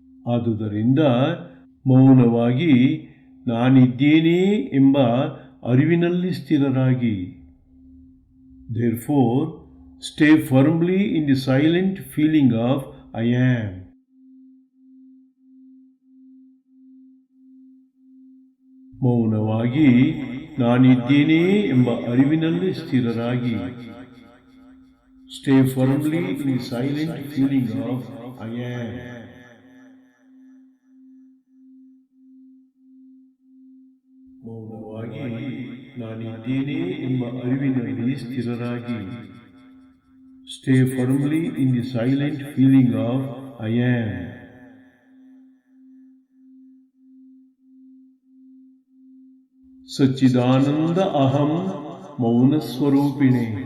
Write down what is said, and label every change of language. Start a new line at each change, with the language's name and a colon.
Kannada: ಆದುದರಿಂದ ಮೌನವಾಗಿ ನಾನಿದ್ದೇನೆ ಎಂಬ ಅರಿವಿನಲ್ಲಿ ಸ್ಥಿರರಾಗಿ.
English: Therefore, stay firmly in the silent feeling of I am.
Kannada: ಮೌನವಾಗಿ ನಾನಿದ್ದೇನೆ ಎಂಬ ಅರಿವಿನಲ್ಲಿ ಸ್ಥಿರರಾಗಿ.
English: Stay firmly in the silent feeling of I am.
Kannada: ಮೌನವಾಗಿ ನಾನಿದ್ದೇನೆ ಎಂಬ ಅರಿವಿನಲ್ಲಿ ಸ್ಥಿರರಾಗಿ.
English: Stay firmly in the silent feeling of I am.
Sanskrit: ಸಚ್ಚಿದಾನಂದ ಅಹಂ ಮೌನ ಸ್ವರೂಪಿಣೆ.